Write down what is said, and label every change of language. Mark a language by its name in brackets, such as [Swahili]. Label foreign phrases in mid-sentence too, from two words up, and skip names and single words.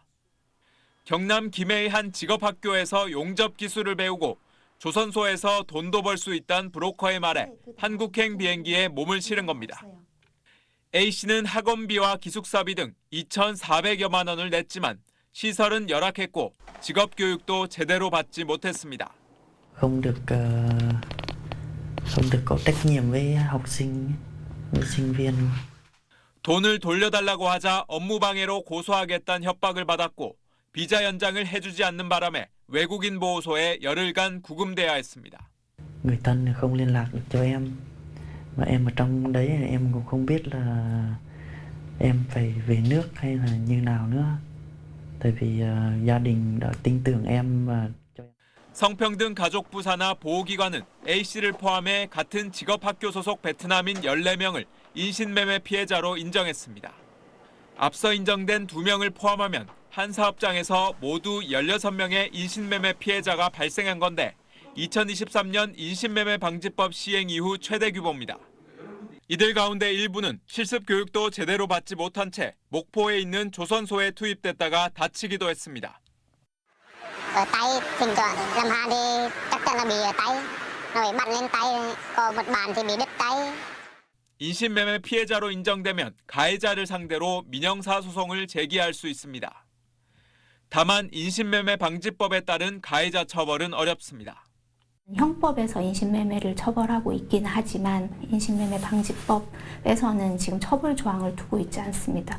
[Korean] 경남 김해의 한 직업학교에서 용접 기술을 배우고 조선소에서 돈도 벌 수 있다는 브로커의 말에 한국행 비행기에 몸을 실은 겁니다. A씨는 학원비와 기숙사비 등 2,400여만 원을 냈지만 시설은 열악했고 직업교육도 제대로 받지 못했습니다. [Vietnamese] không được có trách nhiệm với học sinh, với sinh viên. [Korean] 돈을 돌려달라고 하자 업무방해로 고소하겠다는 협박을 받았고 비자 연장을 해주지 않는 바람에 외국인 보호소에 열흘간 구금돼야 했습니다. [Vietnamese] Người thân không liên lạc được cho em, mà em ở trong đấy em cũng không biết là em phải về nước hay là như nào nữa. Tại vì gia đình đã tin tưởng em và [Korean] 성평등 가족부 산하 보호기관은 A씨를 포함해 같은 직업학교 소속 베트남인 14명을 인신매매 피해자로 인정했습니다. 앞서 인정된 2명을 포함하면 한 사업장에서 모두 16명의 인신매매 피해자가 발생한 건데 2023년 인신매매 방지법 시행 이후 최대 규모입니다. 이들 가운데 일부는 실습 교육도 제대로 받지 못한 채 목포에 있는 조선소에 투입됐다가 다치기도 했습니다. [Vietnamese] Ở tay thỉnh thoảng làm hàng thì chắc chắn là bị ở tay, nó bị bắn lên tay, có một bàn thì bị đứt tay. [Korean] 인신매매 피해자로 인정되면 가해자를 상대로 민형사 소송을 제기할 수 있습니다. 다만 인신매매 방지법에 따른 가해자 처벌은 어렵습니다. 형법에서 인신매매를 처벌하고 있긴 하지만 인신매매 방지법에서는 지금 처벌 조항을 두고 있지 않습니다.